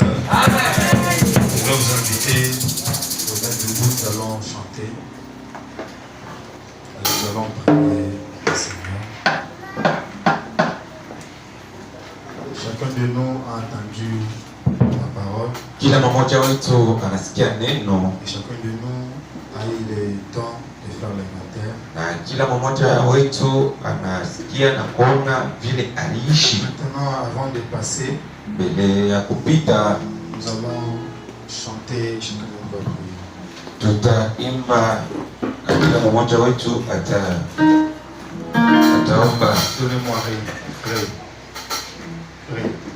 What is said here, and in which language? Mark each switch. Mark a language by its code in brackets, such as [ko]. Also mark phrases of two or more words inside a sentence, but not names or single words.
[fr] Je vais vous inviter au mettre debout, nous allons chanter. Nous allons prier le Seigneur. Chacun de nous a entendu la parole. [sw] Kila mmoja wetu anasikia neno. [fr] Et chacun de nous a eu le temps de faire l'inventaire. [sw] Na kila mmoja wetu anasikia na kuona vile aliishi. [fr] Maintenant, avant de passer, [sw] mbele ya kupita, [fr] nous allons chanter, chacun de nous va prier. [sw] Tutaimba na kila mmoja wetu ataomba. [fr] Donnez-moi rien. Rien.